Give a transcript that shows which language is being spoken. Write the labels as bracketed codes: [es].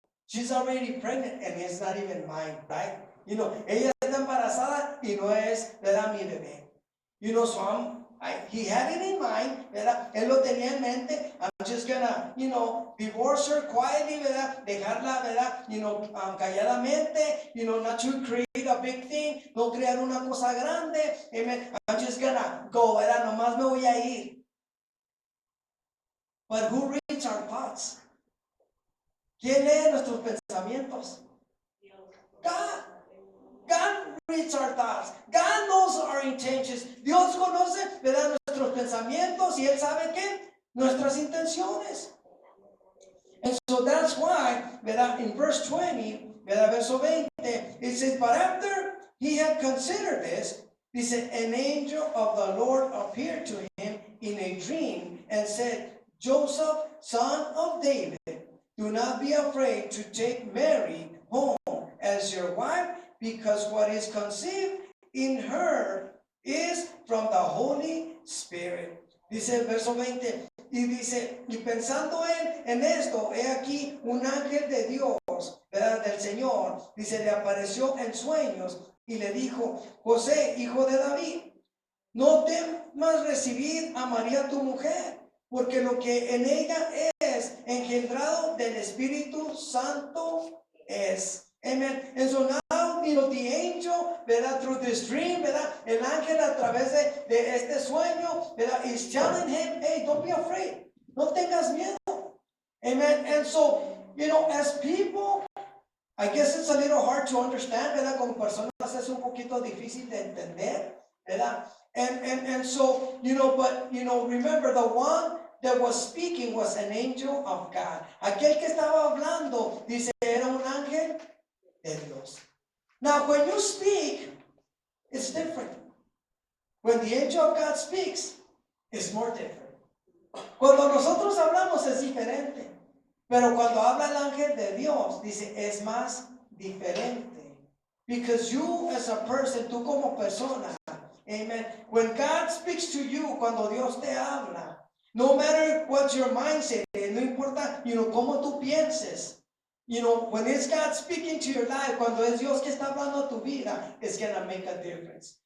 [en] She's already pregnant and it's not even mine, right? [es] Ella está embarazada y no es, ¿verdad? Mi bebé. [en] So he had it in mind, ¿verdad? [es] Él lo tenía en mente. [en] I'm just gonna, divorce her quietly, [es] ¿verdad? Dejarla, ¿verdad? Calladamente, [en] not to create a big thing, [es] no crear una cosa grande. Amen. [en] I'm just gonna go, [es] ¿verdad? Nomás me voy a ir. [en] But who reads our thoughts? [es] ¿Quién lee nuestros pensamientos? [en] God. God reads our thoughts. God knows our intentions. [es] Dios conoce, ¿verdad? Nuestros pensamientos y Él sabe qué? Nuestras intenciones. [en] And so that's why, ¿verdad? In verse 20, ¿verdad? [es] Verso 20, [en] it says, but after he had considered this, dice, an angel of the Lord appeared to him in a dream and said, Joseph, son of David, do not be afraid to take Mary home as your wife, because what is conceived in her is from the Holy Spirit. [es] Dice el verso 20, y dice, y pensando él en esto, he aquí un ángel de Dios, ¿verdad? Del Señor, dice, le apareció en sueños y le dijo, José, hijo de David, no temas recibir a María tu mujer, porque lo que en ella es engendrado del Espíritu Santo es. Amen. [en] And so now, the angel, ¿verdad? Through this dream, ¿verdad? [es] El ángel a través de este sueño, ¿verdad? [en] Is telling him, hey, don't be afraid. [es] No tengas miedo. [en] Amen. And so, as people, I guess it's a little hard to understand, ¿verdad? [es] Como personas es un poquito difícil de entender, ¿verdad? [en] And so, but, remember the one that was speaking was an angel of God. [es] Aquel que estaba hablando, dice, era un ángel de Dios. [en] Now, when you speak, it's different. when the angel of God speaks, it's more different. [es] Cuando nosotros hablamos es diferente, pero cuando habla el ángel de Dios, dice, es más diferente. [en] Because you as a person, [es] tú como persona, [en] amen, when God speaks to you, [es] cuando Dios te habla, [en] no matter what your mindset is, [es] no importa, cómo tú pienses, [en] when it's God speaking to your life, [es] cuando es Dios que está hablando a tu vida, [en] it's gonna make a difference.